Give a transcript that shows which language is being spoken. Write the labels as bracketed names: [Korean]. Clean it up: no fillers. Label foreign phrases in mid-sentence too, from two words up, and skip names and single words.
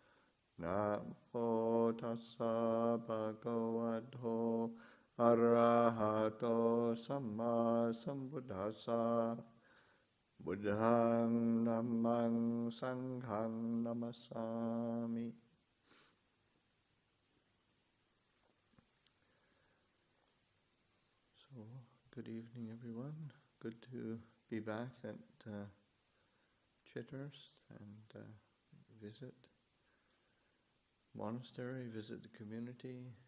[Pali] Namo tassa bhagavato arahato samma sambuddhassa. Buddhang Dhammang Sanghang Namasami. [English] So, good evening everyone. Good to be back at Chithurst and visit Monastery, visit the community.